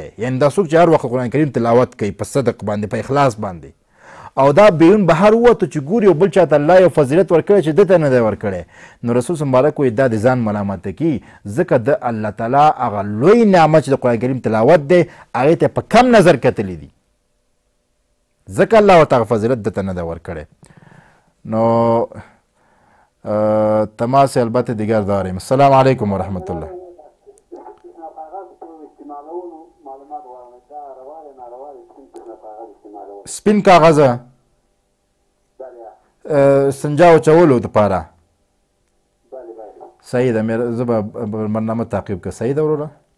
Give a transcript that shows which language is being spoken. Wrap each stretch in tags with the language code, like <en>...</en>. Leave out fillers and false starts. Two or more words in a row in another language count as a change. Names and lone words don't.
<ps>یعنی دا څوک چې هر وخت قرآن کریم تلاوت کوي په صدق باندې، په اخلاص باندې، او دا بیرون بهر ووتو چې ګوري یو بل چاته الله یو فضیلت ورکړی چې ده ته نه دی ورکړی، نو رسول مبارک وایي دا د ځان ملامته کي، ځکه د الله تعالی هغه لوی نعمت چې د قرآن کریم تلاوت دی هغې ته په کم نظر کتلی دي، ځکه الله ورته هغه فضیلت ده ته نه دی ورکړی.</ps> <fa>نو تماس البته دیگر داریم.</fa> <ar>السلام علیکم ورحمت الله.</ar> <ps>سپین کاغذه سنجا اچولو دپاره صحیح ده، زه به برنامه تعقیب که صحیح ده وروره.</ps>